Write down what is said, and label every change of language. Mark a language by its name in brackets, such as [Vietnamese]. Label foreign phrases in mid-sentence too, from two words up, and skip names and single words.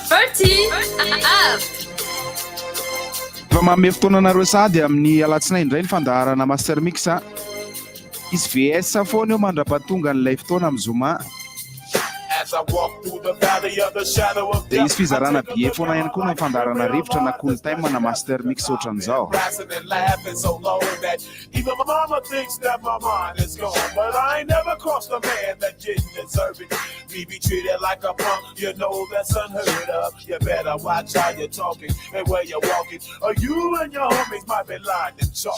[English] party up. [Malagasy] Fa manome fotoananareo sady amin'ny alatsinainy indray ny fandaharana MASTERMIXX. Izy VS foana eo mandrapatonga n'ilay fotoana amin'ny Zoma. Dia izy fizarana bie foana ihany koa ny fandaharana rivotra na [English] cool time [Malagasy] na MASTERMIXX ohatran'izao. [English] Even my mama thinks that my mind is gone, but I ain't never crossed a man that didn't deserve it. Me be treated like a punk, you know that's unheard of. You better watch how you're talking and where you're walking, or you and your homies might be lying in chalk.